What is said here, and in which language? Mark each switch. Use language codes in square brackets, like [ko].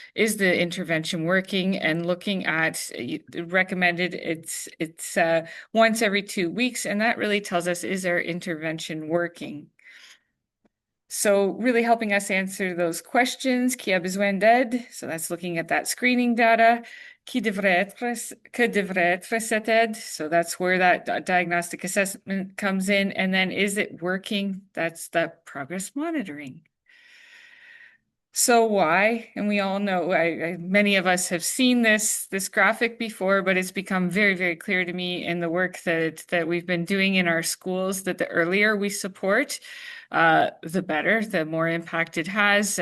[en] Is the intervention working? And looking at recommended, it's once every 2 weeks, and that really tells us, is our intervention working? So really helping us answer those questions. [fr] Qui a besoin d'aide? [en] So that's looking at that screening data. [fr] Que devrait être cette aide? [en] So that's where that diagnostic assessment comes in. And then is it working? That's the progress monitoring. So why? And we all know, many of us have seen this graphic before, but it's become very, very clear to me in the work that we've been doing in our schools that the earlier we support, the better, the more impact it has.